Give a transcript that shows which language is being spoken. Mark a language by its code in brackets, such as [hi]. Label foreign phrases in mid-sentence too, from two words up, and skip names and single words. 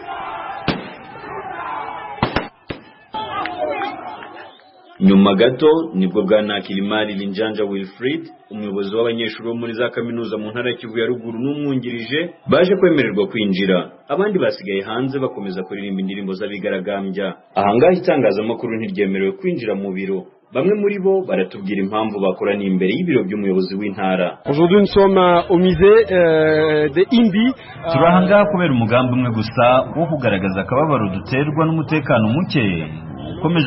[rw] Nyuma gato nibwo bwana Kilimali Linjanja Wilfried, umuyobozi w'abanyeshuri bo muri za kaminuza mu ntara ya Kivu ya ruguru n'umwungirije, baje kwemererwa kwinjira. Abandi basigaye hanze bakomeza kuririmba indirimbo z'abigaragambya. Ahangaha itangazamakuru ntiryemerewe kwinjira mu biro. Bamwe muri bo baratubwira impamvu bakoraniye imbere y'ibiro by'umuyobozi w'intara. [fr] Aujourd'hui nous sommes au musée de Imbi. [rw] Turahanga kubera umugambi umwe gusa wo kugaragaza akababaro duterwa n'umutekano muke ukomeje